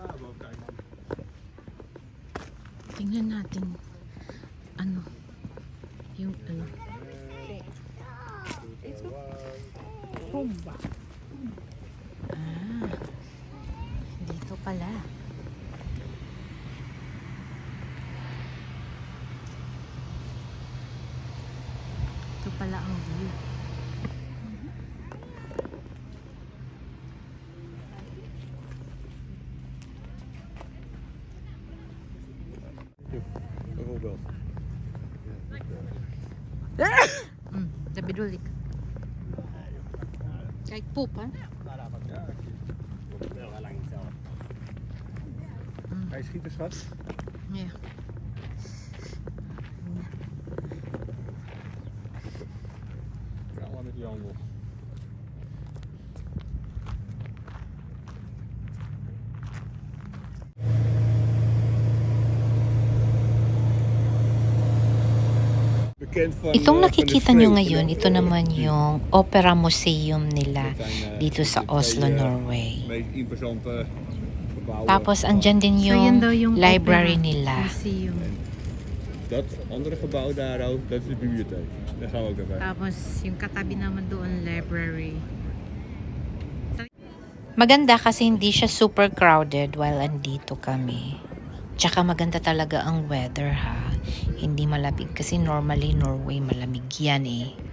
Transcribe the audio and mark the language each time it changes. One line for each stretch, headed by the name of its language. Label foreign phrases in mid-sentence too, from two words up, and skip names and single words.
Filipino: Tingnan natin ano yung ano Humba. Dito pala. Ito pala ang view.
Dutch: Bijvoorbeeld. Dat bedoel ik. Kijk, poep, hè? Ga je schieten, schat? Ja. Ja, allemaal met die handel.
Filipino: Itong nakikita nyo ngayon, ito naman yung Opera Museum nila dito sa Oslo, Norway. Tapos andyan din yung library nila.
Dutch: Dat andere gebouw daar ook, dat is de bibliotheek. Daar gaan we ook even.
Filipino: Tapos yung katabi naman doon, library. Maganda kasi hindi siya
English: super crowded
Filipino: while andito kami. Tsaka maganda talaga ang weather ha. Hindi malamig kasi normally Norway malamig yan eh.